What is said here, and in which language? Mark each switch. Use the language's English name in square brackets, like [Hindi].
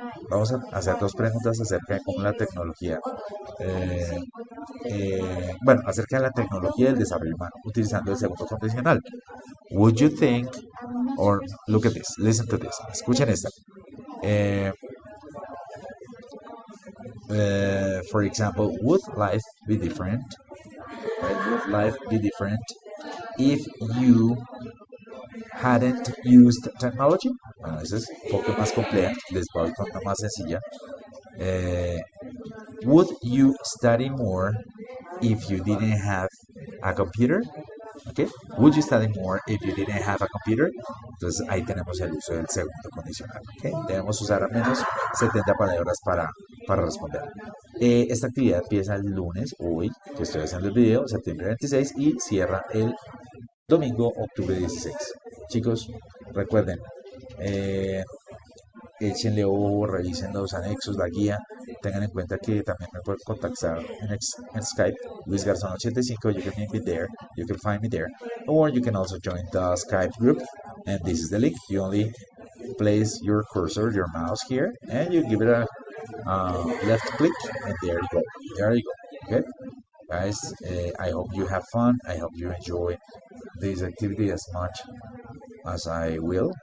[Spanish] Vamos a hacer dos preguntas acerca de cómo la tecnología, eh, bueno, acerca de la tecnología y el desarrollo humano, utilizando el segundo condicional. [English] Would you think, or look at this, listen to this, [Spanish] escuchen esta. [English] Eh, for example, would life be different? Right? Would life be different if you hadn't used technology? [Spanish] Bueno, esa es un poco más compleja, les voy con una más sencilla. [English] Eh, would you study more if you didn't have a computer? Okay. Would you study more if you didn't have a computer? [Spanish] Entonces ahí tenemos el uso del segundo condicional. Okay. Debemos usar al menos 70 palabras para responder. Esta actividad empieza el lunes, hoy, que estoy haciendo el video, septiembre 26, y cierra el domingo, octubre 16. Chicos, recuerden, eh, échenle ojo, revisen los anexos, la guía. Tengan en cuenta que también me pueden contactar en Skype, Luis Garzón 85. [English] You can meet me there, you can find me there, or you can also join the Skype group. And this is the link. You only place your cursor, your mouse here, and you give it a left click, and there you go. There you go. Okay, guys. I hope you have fun. I hope you enjoy this activity as much as I will.